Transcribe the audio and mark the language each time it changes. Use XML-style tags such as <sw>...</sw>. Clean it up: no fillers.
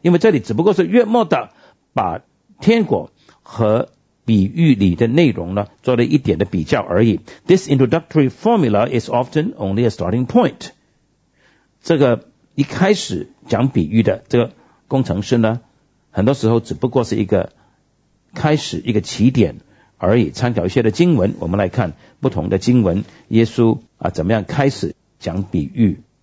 <zh>因为这里只不过是约莫的把天国和比喻里的内容呢做了一点的比较而已。</zh> <en>This introductory formula is often only a starting point.</en> <zh>这个一开始讲比喻的这个工程师呢，很多时候只不过是一个开始，一个起点而已。参考一些的经文，我们来看不同的经文耶稣啊怎么样开始讲比喻。</zh>